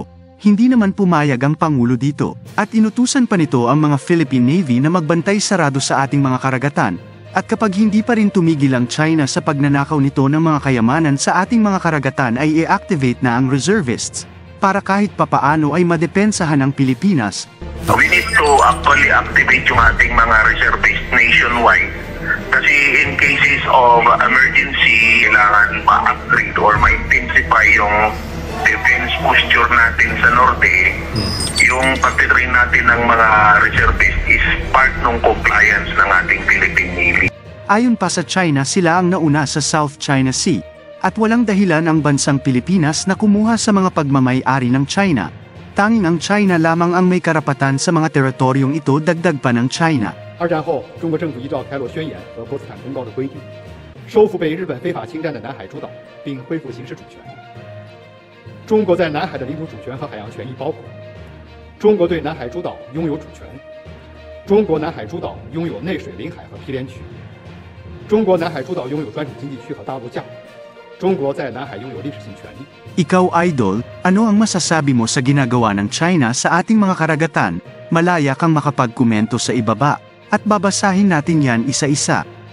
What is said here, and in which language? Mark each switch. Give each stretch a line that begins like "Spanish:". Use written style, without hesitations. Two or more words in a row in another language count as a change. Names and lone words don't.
Filipino: Hindi naman pumayag ang Pangulo dito, at inutusan pa nito ang mga Philippine Navy na magbantay sarado sa ating mga karagatan. At kapag hindi pa rin tumigil ang China sa pagnanakaw nito ng mga kayamanan sa ating mga karagatan ay i-activate na ang reservists, para kahit papaano ay madepensahan ang Pilipinas.
English: We need to actually activate
Filipino: yung ating mga
English: reservists nationwide. Kasi in cases of emergency,
Filipino: kailangan ma-upgrade or ma-intensify yung
English: defense posture
Filipino: natin sa norte. Yung pagtitrain natin ng mga reservists is part ng compliance ng ating Philippine Navy. Ayon pa sa China, sila ang nauna sa South China Sea, at walang dahilan ang bansang Pilipinas na kumuha sa mga pagmamay-ari ng China. Tanging ang China lamang ang may karapatan sa mga teritoryong ito, dagdag pa ng China.
Chinese: 二战后，中国政府依照开罗宣言和波茨坦公告的规定，收复被日本非法侵占的南海诸岛，并恢复行使主权。中国在南海的领土主权和海洋权益包括：中国对南海诸岛拥有主权；中国南海诸岛拥有内水领海和毗连区；中国南海诸岛拥有专属经济区和大陆架；中国在南海拥有历史性权利。
Filipino: Ikaw, Idol, ano ang masasabi mo sa ginagawa ng China sa ating mga karagatan? Malaya kang makapagkomento sa ibaba, at babasahin natin yan isa-isa.